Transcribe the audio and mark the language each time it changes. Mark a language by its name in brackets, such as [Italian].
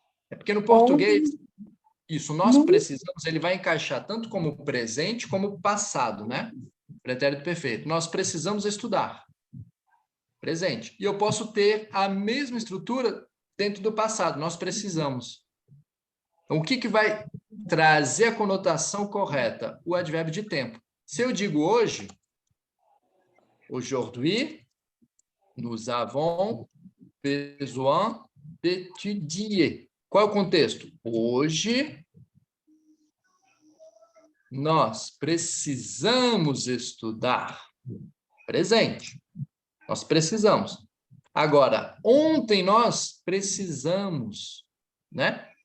[Portuguese] É porque no português, isso, nós precisamos, ele vai encaixar tanto como presente como passado, né? Pretérito perfeito. Nós precisamos estudar. Presente. E eu posso ter a mesma estrutura dentro do passado. Nós precisamos. Então, o que vai trazer a conotação correta? O advérbio de tempo. Se eu digo hoje, [French] aujourd'hui, nous avons besoin d'étudier. [Portuguese] Qual é o contexto? Hoje, nós precisamos estudar. Presente. Nós precisamos. Agora, ontem nós precisamos, né?